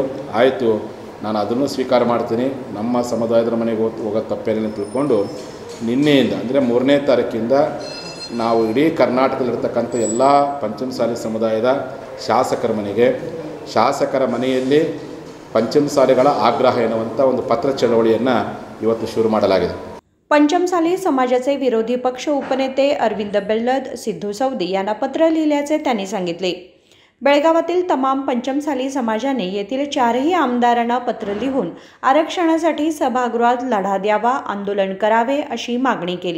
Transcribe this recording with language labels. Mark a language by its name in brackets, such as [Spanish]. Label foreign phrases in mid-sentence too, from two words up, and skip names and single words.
[Kannada] ಆಯಿತು, ನಾನು ಅದನ್ನು ಸ್ವೀಕಾರ ಮಾಡ್ತೀನಿ, ನಮ್ಮ ಸಮುದಾಯದ ಮನೆಗೆ ಹೋಗೋ ತಪ್ಪೇನಿಲ್ಲ ತಿಳ್ಕೊಂಡು ನಿನ್ನೆಯಿಂದ ಅಂದರೆ 3ನೇ ತಾರೀಕಿಂದ ನಾವು ಇಡೀ ಕರ್ನಾಟಕದಲ್ಲಿರ್ತಕ್ಕಂಥ ಎಲ್ಲ ಪಂಚಮಸಾಲಿ ಸಮುದಾಯದ ಶಾಸಕರ ಮನೆಯಲ್ಲಿ ಪಂಚಮಸಾಲಿಗಳ ಆಗ್ರಹ ಎನ್ನುವಂಥ ಒಂದು ಪತ್ರ ಚಳವಳಿಯನ್ನು ಇವತ್ತು ಶುರು ಮಾಡಲಾಗಿದೆ. [Marathi] पंचमसाली समाजाचे विरोधी पक्ष उपनेते अरविंद बेल्लद, सिद्धू सौदी यांना पत्र लिहिल्याचे त्यांनी सांगितले. बेळगावातील तमाम पंचमसाली समाजाने येथील 4ही आमदारांना पत्र लिहून आरक्षणासाठी सभागृहात लढा द्यावा, आंदोलन करावे अशी मागणी केली.